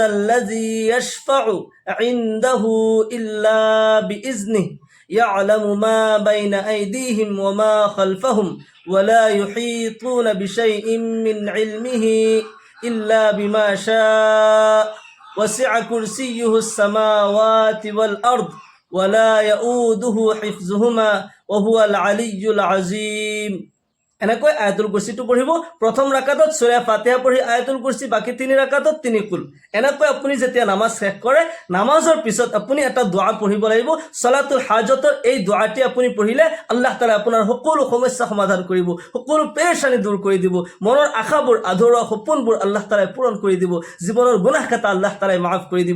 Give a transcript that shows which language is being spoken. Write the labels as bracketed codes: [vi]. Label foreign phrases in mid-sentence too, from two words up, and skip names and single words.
[ar] الذي يشفع عنده إلا بإذنه يعلم ما بين أيديهم وما خلفهم ولا يحيطون بشيء من علمه إلا بما شاء وسع كرسيه السماوات والأرض ولا يؤوده حفظهما وهو العلي العظيم. [as] এনেকৈ আয়াতুল কুৰসীটো পঢ়িব। প্ৰথম ৰাকাতত সূৰা ফাতিহা পঢ়ি আয়াতুল কুৰসী, বাকী 3 ৰাকাতত 3 কুল। এনেকৈ আপুনি যেতিয়া নামাজ শেষ কৰে, নামাজৰ পিছত আপুনি এটা দোৱা পঢ়িব লাগিব। সলাতুল হাজতৰ এই দোৱাটি আপুনি পঢ়িলে আল্লাহ তাআলা আপোনাৰ সকলো সমস্যা সমাধান কৰিব, সকলো পেৰেশানি দূৰ কৰি দিব, মনৰ আশাবোৰ, আধৰুৱা সপোনবোৰ আল্লাহ তাআলাই পূৰণ কৰি দিব, জীৱনৰ গুনাহ খাতা আল্লাহ তাআলাই মাফ কৰি দিব।